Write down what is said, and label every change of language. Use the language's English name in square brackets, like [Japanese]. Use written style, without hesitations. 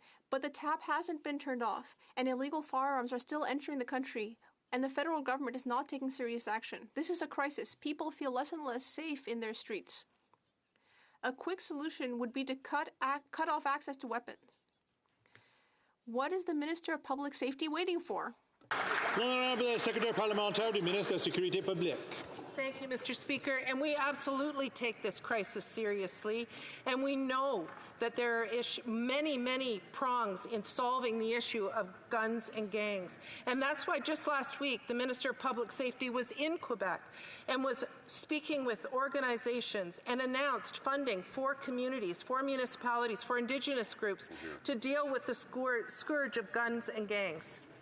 [English] But the tap hasn't been turned off, and illegal firearms are still entering the country, and the federal government is not taking serious action. This is a crisis. People feel less and less safe in their streets. A quick solution would be to cut off access to weapons. What is the Minister of Public Safety waiting for? [French] L'honorable Secrétaire parlementaire du ministre de la Sécurité publique. [English] Thank you, Mr. Speaker. And we absolutely take this crisis seriously. And we know that there are many, many prongs in solving the issue of guns and gangs. And that's why just last week, the Minister of Public Safety was in Quebec and was speaking with organizations and announced funding for communities, for municipalities, for Indigenous groups to deal with the scourge of guns and gangs.